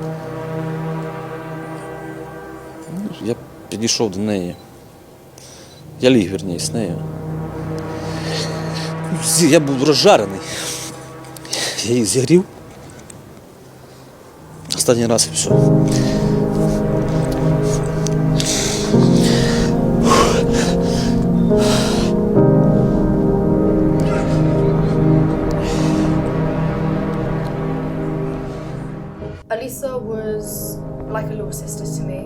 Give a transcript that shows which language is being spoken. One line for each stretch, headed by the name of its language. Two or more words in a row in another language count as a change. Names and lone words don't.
Ukrainian: Я підійшов до неї. Я ліг, вірніше, з нею. Я був розжарений. Я її зігрів. Останній раз і все.
English: Alisa was like a little sister to me.